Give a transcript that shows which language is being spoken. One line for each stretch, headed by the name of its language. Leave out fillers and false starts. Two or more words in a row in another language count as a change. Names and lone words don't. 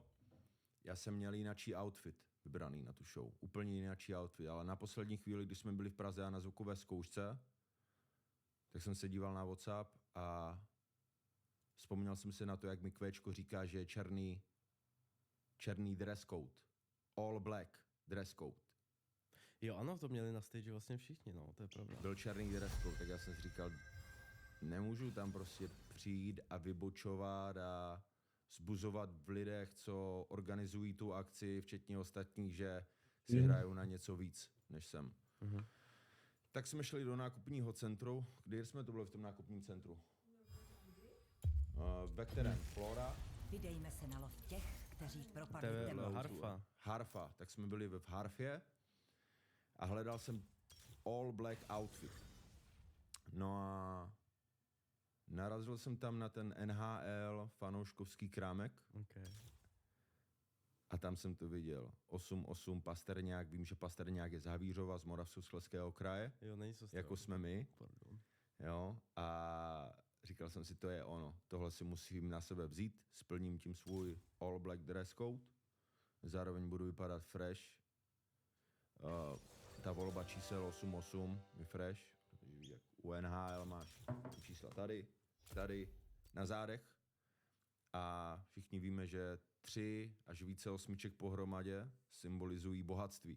Czech: Já jsem měl jináčí outfit vybraný na tu show. Úplně jináčí outfit, ale na poslední chvíli, když jsme byli v Praze a na zvukové zkoušce, tak jsem se díval na WhatsApp a vzpomněl jsem si na to, jak mi Kvéčko říká, že je černý
English: dress code. All black dress code.
Czech: Jo, ano, to měli na stage vlastně všichni, no, to je pravda. Byl černý
English: dress code,
Czech: tak já jsem si říkal, nemůžu tam prostě přijít a vybočovat a zbuzovat v lidech, co organizují tu akci, včetně ostatních, že si hrajou na něco víc, než jsem. Tak jsme šli do nákupního centru. Kdy jsme to byli v tom nákupním centru? Ve kterém? Flora? Vydejme se na lov těch, kteří propadli To je temnou. Harfa. Harfa. Tak jsme byli v Harfě a hledal jsem
English: all black outfit.
Czech: No a narazil jsem tam na ten NHL fanouškovský krámek Okay. a tam jsem to viděl. 8-8 Pasterňák, vím, že Pasterňák je z Havířova, z Moravskoslezského kraje, Jo, není co jako jsme my. Pardon. Jo, a říkal jsem si, to je ono. Tohle si musím na sebe vzít, splním tím svůj
English: all black dress code,
Czech: zároveň budu vypadat fresh. Ta volba čísel 8-8 je fresh, protože jak u NHL máš čísla tady, na zádech. A všichni víme, že 3 až více osmiček pohromadě symbolizují bohatství.